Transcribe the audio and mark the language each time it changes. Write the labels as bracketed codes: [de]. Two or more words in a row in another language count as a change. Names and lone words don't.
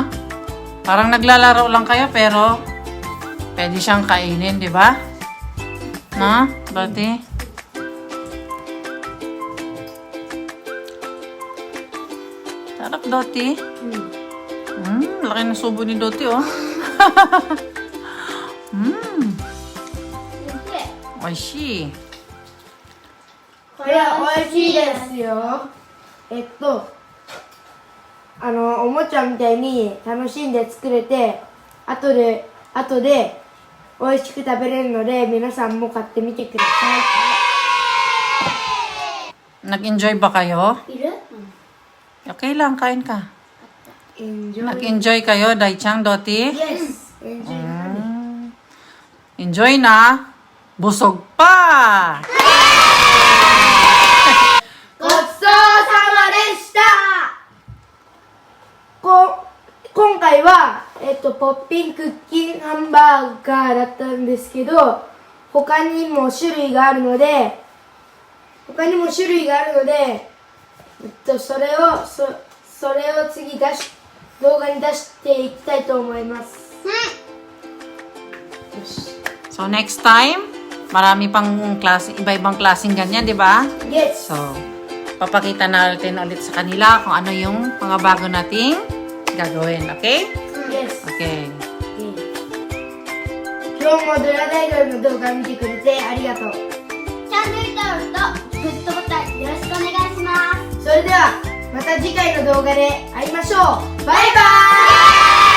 [tl] Parang naglalaro lang kayo, pero pwede siyang kainin, diba? No, Dothy? Sarap, Dothy. Laki ng subo ni Dothy, oh. Oishi. [ja] これ美味しいですよおもちゃみたいに楽しんで作れて後で美味しく食べれるので皆さんも買ってみてくださ [tl] Nag-enjoy ba kayo? [ja] いる [tl] Okay lang, kain ka. [ja] い Enjoy [tl] Nag-enjoy kayo, Daichang, Dothy? [en] Yes Enjoy [tl] Enjoy na. Busog pa! [ja] ごちそうさまでした今回は、ポッピンクッキンハンバーガーだったんですけど他にも種類があるのでそれを次動画に出していきたいと思いますよし [tl] So, [en] next time, [tl] marami pang klase, iba-ibang klaseng ganyan, di ba? [en] Yes [tl] So, papakita natin ulit sa kanila kung ano yung mga bago nating gagawin. Okay? [en] Yes [tl] Okay. [ja] 今日もドラダイドルの動画見てくれてありがとうチャンネル登録とグッドボタンよろしくお願いしますそれではまた次回の動画で会いましょうバイバーイ